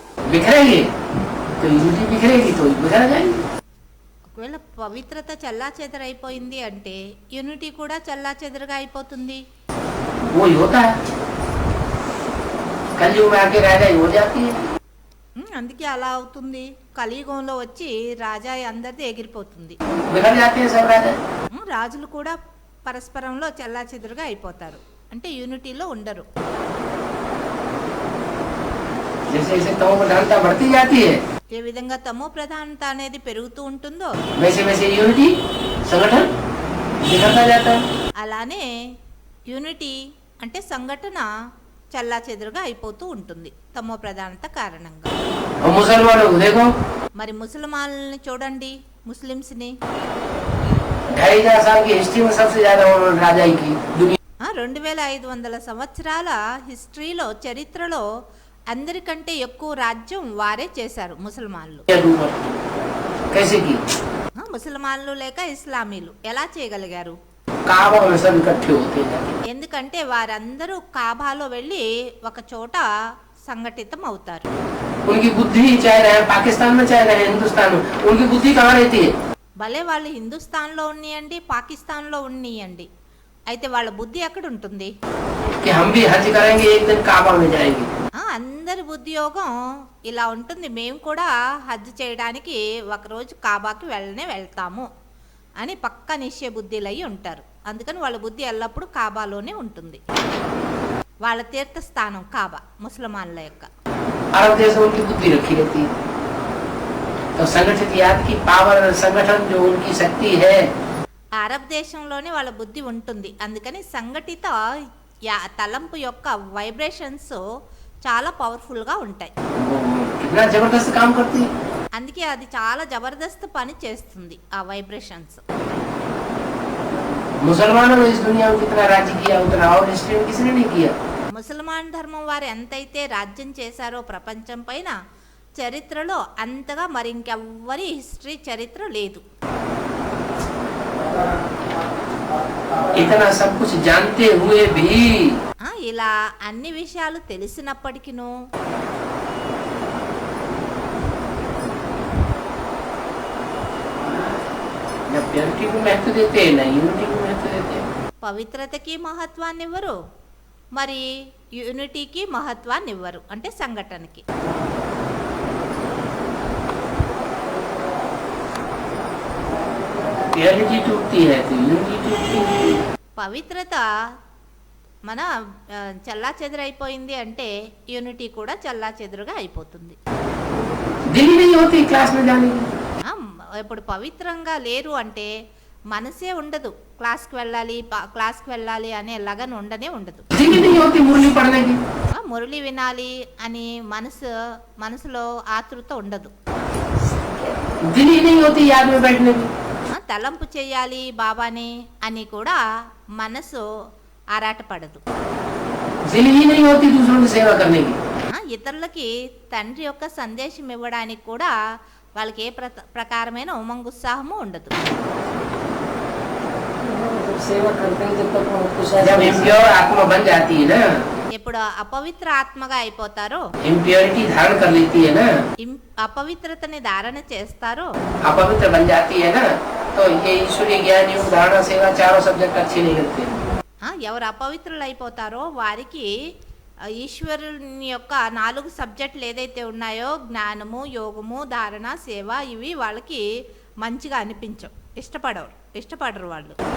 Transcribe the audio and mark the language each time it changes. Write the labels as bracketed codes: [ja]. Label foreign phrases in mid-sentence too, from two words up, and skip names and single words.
[hi] बिखरेंगे तो यूनिटी बिखरेगी तो बिखर जाएगी. [te] ఒకవేళ పవిత్రత చల్లా చెదరైపోయింది అంటే యూనిటీ కూడా చల్లా చెదరగా అయిపోతుంది. [hi] वही होता है. कलयुग में आके राजा हो जाती है. [te] అందుకే అలా అవుతుంది. కలియుగంలో వచ్చి రాజా అందరిది ఎగిరిపోతుంది. [hi] बिखर जाते हैं सब राजा. [te] రాజులు కూడా పరస్పరంలో చల్లా చెదురుగా అయిపోతారు, అంటే యూనిటీలో ఉండరు. [hi] जैसे जैसे तमो प्रधानता बढ़ती जाती है [te] ఏ విధంగా తమో ప్రధానత అనేది పెరుగుతూ ఉంటుందో [hi] वैसे वैसे यूनिटी संगठन बिखरता जाता है. [te] అలానే యూనిటీ అంటే సంఘటన చల్లా చెదురుగా అయిపోతూ ఉంటుంది తమో ప్రధానత కారణంగా. [hi] और मुसलमानों को देखो [te] మరి ముసల్మాన్లని చూడండి, ముస్లిమ్స్ని [hi] 2500 साल की हिस्ट्री में सबसे ज्यादा उन्होंने राजाई की दुनिया [te] 2500 సంవత్సరాల హిస్టరీలో, చరిత్రలో అందరికంటే ఎక్కువ రాజ్యం వారే చేశారు ముసల్మాన్లు. [hi] कैसे की [te] ముసల్మాన్లు లేక ఇస్లామీలు ఎలా చేయగలిగారు? [hi] काबा में सब इकट्ठे होते हैं. [te] ఎందుకంటే వారందరూ కాబాలో వెళ్ళి ఒక చోట సంఘటితం అవుతారు. [hi] उनकी बुद्धि चाहे रहे पाकिस्तान में चाहे रहे हिंदुस्तान में, उनकी बुद्धि कहाँ रहती है? [te] భలే వాళ్ళు హిందుస్థాన్లో ఉన్నయండి, పాకిస్తాన్లో ఉన్నయండి, అయితే వాళ్ళ బుద్ధి ఎక్కడ ఉంటుంది? [hi] कि हम भी हज करेंगे एक दिन काबा में जाएंगे. [te] అందరి బుద్ధి యోగం ఇలా ఉంటుంది, మేము కూడా హజ్ చేయడానికి ఒకరోజు కాబాకి వెళ్తాము అని పక్కా నిశ్చయ బుద్ధిలయ్యి ఉంటారు. అందుకని వాళ్ళ బుద్ధి ఎల్లప్పుడూ కాబాలోనే ఉంటుంది. వాళ్ళ తీర్థస్థానం కాబా ముసల్మాన్ల యొక్క. [hi] अरब देश में उनकी बुद्धि रखी रहती है. तो संगठित याद की पावर संगठन जो उनकी शक्ति है [te] అరబ్ దేశంలోనే వాళ్ళ బుద్ధి ఉంటుంది. అందుకని సంఘటిత తలంపు యొక్క వైబ్రేషన్స్ చాలా పవర్ఫుల్గా ఉంటాయి. [hi] कितना जबरदस्त काम करती है. [te] అందుకే అది చాలా జబర్దస్త్ పని చేస్తుంది ఆ వైబ్రేషన్స్. [hi] मुसलमानों ने इस दुनिया में कितना राज्य किया उतना और हिस्ट्री में किसी ने नहीं किया. [te] ముసల్మాన్ ధర్మం వారు ఎంతైతే రాజ్యం చేశారో ప్రపంచం పైన చరిత్రలో అంతగా మరి ఇంకెవ్వరి హిస్టరీ చరిత్ర లేదు. [hi] इतना सब कुछ जानते हुए भी [te] ఇలా అన్ని విషయాలు తెలిసినప్పటికీను [hi] न प्योरिटी को महत्व देते हैं न यूनिटी को महत्व देते हैं. [te] పవిత్రతకి మహత్వాన్ని ఇవ్వరు, మరి యూనిటీకి మహత్వాన్ని ఇవ్వరు, అంటే సంఘటనకి. [hi] प्योरिटी टूटती है तो यूनिटी टूटती है. [te] పవిత్రత మన చల్లా చెదురైపోయింది అంటే యూనిటీ కూడా చల్లా చెదురుగా అయిపోతుంది. [hi] दिल ही नहीं होती क्लास में जाने की. [te] ఇప్పుడు పవిత్రంగా లేరు అంటే మనసే ఉండదు, క్లాస్కి వెళ్ళాలి అనే లగన్ ఉండదు. [hi] दिल ही नहीं होती मुरली पढ़ने की. [te] మురళి వినాలి అని మనసులో ఆతృత ఉండదు. [hi] दिल ही नहीं होती याद में बैठने की. [te] తలంపు చేయాలి బాబాని అని కూడా మనసు ఆరాటపడదు. [hi] दिल ही नहीं होती दूसरों की सेवा करने की. [te] ఇతరులకి తండ్రి యొక్క సందేశం ఇవ్వడానికి కూడా వాళ్ళకి ఏ ప్రకారమైన ఉమంగుత్సాహము ఉండదు. [hi] जब इम्प्योर आत्मा बन जाती है ना, [te] ఎప్పుడు అపవిత్ర ఆత్మగా అయిపోతారో, [hi] इम्प्योरिटी धारण कर लेती है ना, [te] అపవిత్రతని ధారణ చేస్తారో, [hi] अपवित्र बन जाती है ना, तो ये ईश्वरीय ज्ञान योग धारणा सेवा चारों सब्जेक्ट अच्छे नहीं लगते. [te] ఎవరు అపవిత్రులు అయిపోతారో వారికి ఈశ్వరుని యొక్క 4 సబ్జెక్టులు ఏదైతే ఉన్నాయో జ్ఞానము, యోగము, ధారణ, సేవ, ఇవి వాళ్ళకి మంచిగా అనిపించవు, ఇష్టపడరు వాళ్ళు.